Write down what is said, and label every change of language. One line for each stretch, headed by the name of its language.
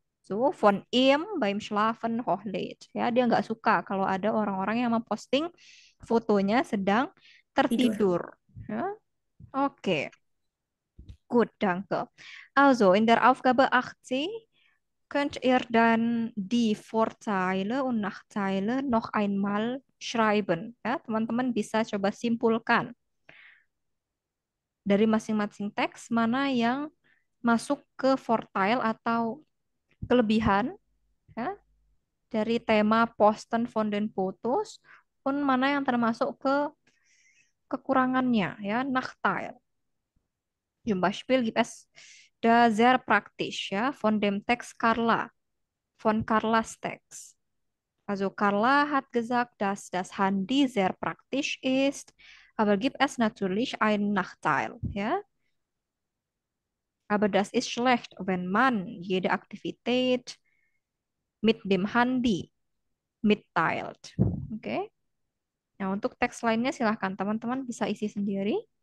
German: So, von ihm beim Schlafen hochlädt.
Indonesian: Ya, dia nggak suka kalau ada orang-orang yang memposting fotonya sedang tertidur.
German: Ja? Okay, gut, danke. Also, in der Aufgabe 80 Könnt ihr dann die Vorteile und Nachteile noch einmal schreiben?
Indonesian: Ya, teman-teman bisa coba simpulkan dari masing-masing teks mana yang masuk ke Vorteil atau kelebihan, ya, dari tema
German: Posten von den Fotos,
Indonesian: pun mana yang termasuk ke kekurangannya, ya, Nachteil.
German: Zum Beispiel gibt es da sehr praktisch, ja, von dem Text Carla, von Carlas Text. Also Carla hat gesagt, dass das Handy sehr praktisch ist, aber gibt es natürlich einen Nachteil, ja. Aber das ist schlecht, wenn man jede Aktivität mit dem Handy mitteilt. Oke.
Indonesian: Nah, untuk teks lainnya silahkan teman-teman bisa isi sendiri.